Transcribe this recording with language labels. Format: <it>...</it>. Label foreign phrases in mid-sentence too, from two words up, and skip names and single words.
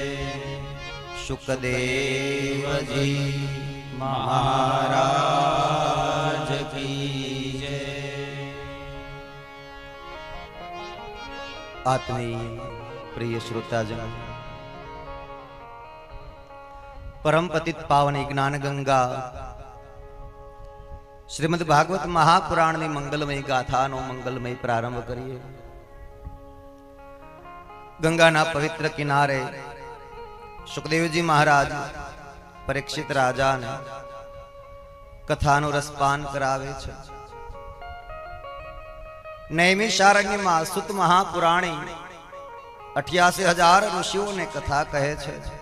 <gu>સુખદેવજી મહારાજ કી જય. આત્મીય પ્રિય શ્રોતાજન,</gu> <sa>परम पतित पावनी ज्ञान गंगा श्रीमद भागवत महापुराण</sa> <gu>ની મંગલમય ગાથાનો મંગલમય પ્રારંભ કરીએ। ગંગાના પવિત્ર કિનારે સુખદેવજી મહારાજ પરીક્ષિત રાજાને કથાનું રસપાન કરાવે છે। નૈમિષારણ્યમાં સુત મહાપુરાણી 88,000 ઋષિઓને કથા કહે છે।</gu>